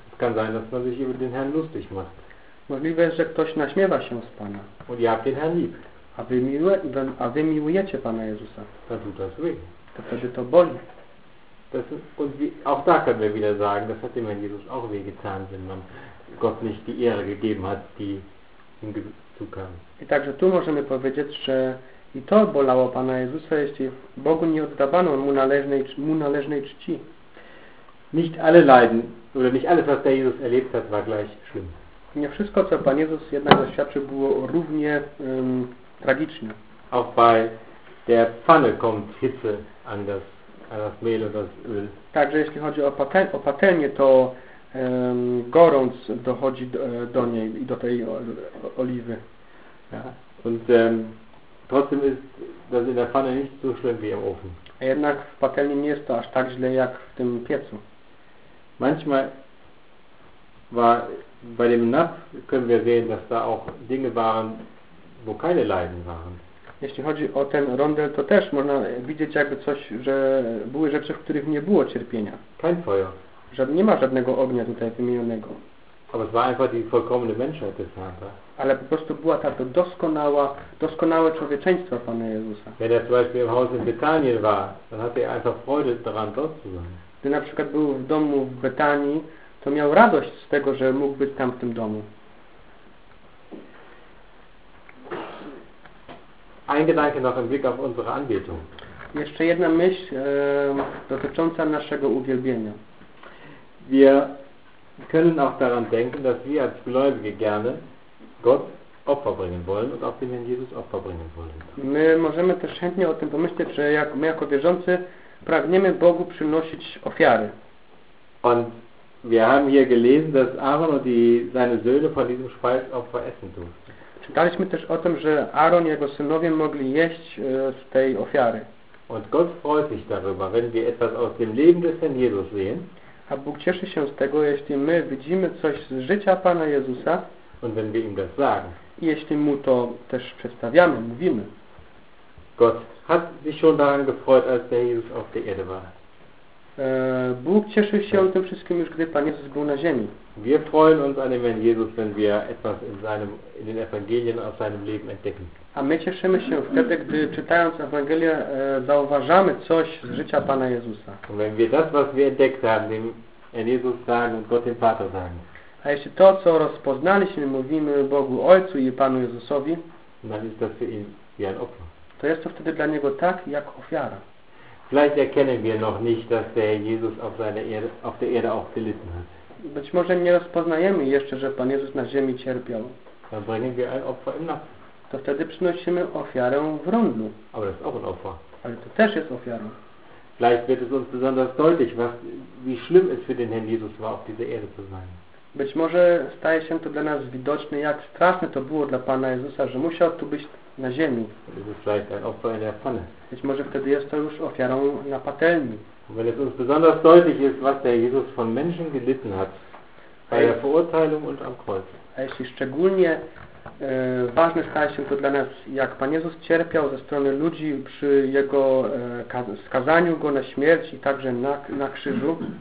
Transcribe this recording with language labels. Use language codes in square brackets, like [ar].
[de] Es kann sein, dass man sich über den Herrn lustig macht. [pl] Możliwe jest, że ktoś naśmiewa się z Pana. [de] Und ihr habt den Herrn lieb. [pl] A wy miłujecie Pana Jezusa. [de] Da tut das weh. [pl] To wtedy to boli. [de] Das ist, und wie, auch da können wir wieder sagen, das hat dem Herrn Jesus auch weh getan, wenn man Gott nicht die Ehre gegeben hat, die ihm zukam. [pl] I także tu możemy powiedzieć, że i to bolało Pana Jezusa, jeśli Bogu nie oddawano mu należnej czci. [de] Nicht alle Leiden, oder nicht alles, was der Jesus erlebt hat, war gleich schlimm. [pl] Nie wszystko, co Pan Jezus jednak doświadczył, było równie tragiczne. [de] Auch bei der Pfanne kommt Hitze an das Mehl und das Öl. [pl] Także jeśli chodzi o patelnię, to gorąc dochodzi do niej i do tej oliwy. [de] Ja. Und trotzdem ist das in der Pfanne nicht so schlimm wie im Ofen. [pl] A jednak w patelni nie jest to aż tak źle jak w tym piecu. [de] Manchmal war bei dem Napf können wir sehen, dass da auch Dinge waren, wo keine Leiden waren. [pl] Jeśli chodzi o ten rondel, to też można widzieć jakby coś, że były rzeczy, w których nie było cierpienia. [de] Kein Feuer. [pl] Nie ma żadnego ognia tutaj wymienionego. [de] Aber es war einfach die vollkommene Menschheit des Herrn, [pl] tak? Ale po prostu była ta doskonałe człowieczeństwo Pana Jezusa. [de] Wenn er zum Beispiel im Haus in Bethanien war, dann hatte er einfach Freude daran, dort zu sein. [pl] Gdy na przykład był w domu w Betanii, to miał radość z tego, że mógł być tam w tym domu. [de] Ein Gedanke noch im Blick auf unsere Anbetung. [pl] Jeszcze jedna myśl dotycząca naszego uwielbienia. [de] Wir können auch daran denken, dass wir als Gläubige gerne Gott Opfer bringen wollen und auch dem Herrn Jesus Opfer bringen wollen. [pl] My możemy też chętnie o tym pomyśleć, że my jako wierzący pragniemy Bogu przynosić ofiary. [de] Und wir haben hier gelesen, dass Aaron und seine Söhne von diesem Speisopfer essen durften. [pl] Czytaliśmy też o tym, że Aaron i jego synowie mogli jeść z tej ofiary. [de] Und Gott freut sich darüber, wenn wir etwas aus dem Leben des Herrn Jesus sehen. [pl] A Bóg cieszy się z tego, jeśli my widzimy coś z życia Pana Jezusa. [de] Und wenn wir ihm das sagen. [pl] I jeśli mu to też przedstawiamy, mówimy. [de] Gott hat sich schon daran gefreut, als der Jesus auf der Erde war. [pl] Bóg cieszy się tym wszystkim już, gdy Pan Jezus był na ziemi. [de] Wir freuen uns an dem Herrn Jesus, wenn wir etwas in den Evangelien aus seinem Leben entdecken. [pl] A my cieszymy się wtedy, gdy czytając Ewangelię zauważamy coś z życia Pana Jezusa. [de] Und wenn wir das, was wir entdeckt haben, dem Herrn Jesus sagen und Gott dem Vater sagen. [pl] A jeśli to, co rozpoznaliśmy, mówimy Bogu Ojcu i Panu Jezusowi, [de] dann ist das für ihn wie ein Opfer. [pl] To jest to wtedy dla Niego tak, jak ofiara. [de] Vielleicht erkennen wir noch nicht, dass der Herr Jesus auf der Erde auch gelitten hat. [pl] Być może nie rozpoznajemy jeszcze, że Pan Jezus na ziemi cierpiał. [de] bringen wir ein Opfer im Napf. [pl] To wtedy przynosimy ofiarę w rondlu. [de] Aber das ist auch ein Opfer. [pl] Ale to też jest ofiarą. [de] Vielleicht wird es uns besonders deutlich, was, wie schlimm es für den Herrn Jesus war, auf dieser Erde zu sein. [pl] Być może staje się to dla nas widoczne, jak straszne to było dla Pana Jezusa, że musiał tu być na ziemi. [de] Es ist vielleicht ein Opfer in der Pfanne. [pl] Być może wtedy jest to już ofiarą na patelni. [de] Und wenn es uns besonders deutlich ist, was der Jesus von Menschen gelitten hat, bei der Verurteilung und am Kreuz. [pl] A jeśli szczególnie ważne staje się to dla nas, jak Pan Jezus cierpiał ze strony ludzi przy Jego skazaniu Go na śmierć i także na krzyżu.